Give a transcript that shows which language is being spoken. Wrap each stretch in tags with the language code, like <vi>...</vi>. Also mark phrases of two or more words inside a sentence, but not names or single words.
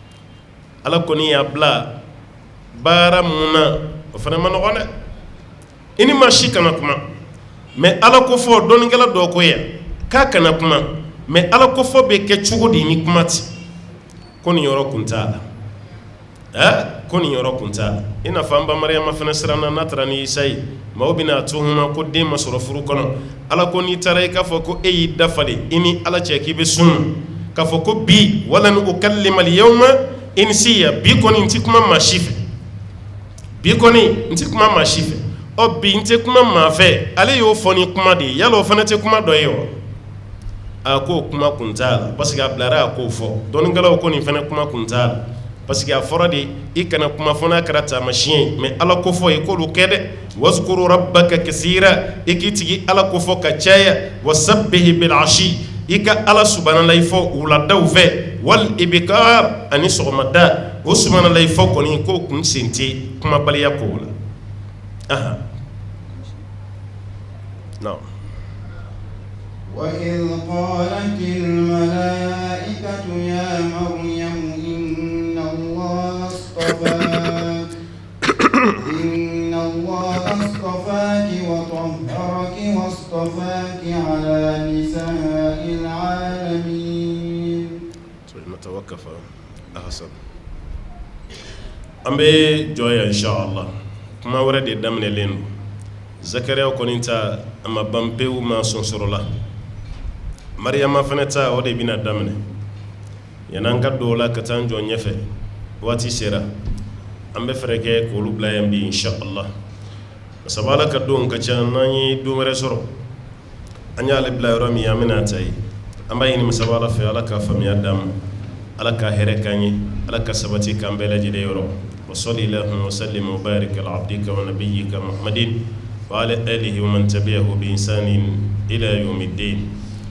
<bm>ala kɔni y'a bila baara mun na o fana ma nɔgɔn dɛ ini ma si kana kuma mais ala ko fɔ dɔnikɛla dɔ ko ya k'a kana kuma mais ala ko fɔ bɛ kɛ cogo di ni kuma ti ko nin yɔrɔ kun t'a la ko nin yɔrɔ kun t'a la i n'a fɔ an ba Mariyama fana siranna n'a taara ni Isa ye maaw bɛna tuhuma ko den ma sɔrɔ furu kɔnɔ ala ko n'i taara i k'a fɔ ko e y'i dafalen i ni ala cɛ k'i bɛ sunna k'a fɔ ko bi</bm> <ar>ولن أكلم اليوم إنسيا</ar> <bm>bi kɔni n ti kuma maa si fɛ bi kɔni n ti kuma maa si fɛ bi n tɛ kuma maa fɛ ale y'o fɔ ni kuma de ye yala o fana tɛ kuma dɔ ye wa a ko kuma kun t'a la</bm> <fr>parce que</fr> <bm>a bilara a k'o fɔ dɔnnikɛlaw ko nin fana kuma kun t'a la</bm> <fr>parce que</fr> <bm>a fɔra de i kana kuma fɔ n'a kɛra taamasiyɛn ye mais ala ko fɔ i k'olu kɛ dɛ</bm> <ar>واذكر ربك كثيرا</ar> <bm>i k'i tigi ala ko fɔ ka caya</bm> <ar>وسبح بالعشي</ar> <bm>i ka ala subhanalahi fɔ wuladaw fɛ</bm> <ar>والإبكار</ar> <bm>ani sɔgɔmada o subhanalahi fɔ kɔni k'o kun sen tɛ kumabaliya kow la نعم</bm> <ar>وإذ قالت الملائكة يا مريم إن الله اصطفاك وطهرك واصطفاك على نساء العالمين. نتوقف أحسن أمبي جويا إن شاء الله</ar> <bm>kuma wɛrɛ de daminɛlen don Zakariya kɔni ta a ma ban pewu ma sɔnsɔrɔ la Mariyama fana ta o de bɛna daminɛ yan'an ka don o la ka taa an jɔ ɲɛfɛ waati sera an bɛ fɛrɛ kɛ k'olu bila yan bi inshallah sabu Ala ka don ka ca n'an ye don wɛrɛ sɔrɔ an y'ale bila yɔrɔ min an bɛna ta yen an b'a ɲini sabu Ala fɛ Ala ka faamuya d'an ma Ala ka hɛrɛ k'an ye Ala ka sabati k'an bɛɛ lajɛlen yɔrɔ</bm> <ar>وصلي اللهم وسلم وبارك على عبدك ونبيك محمد وعلى آله ومن تبعه بإحسان إلى يوم الدين</ar>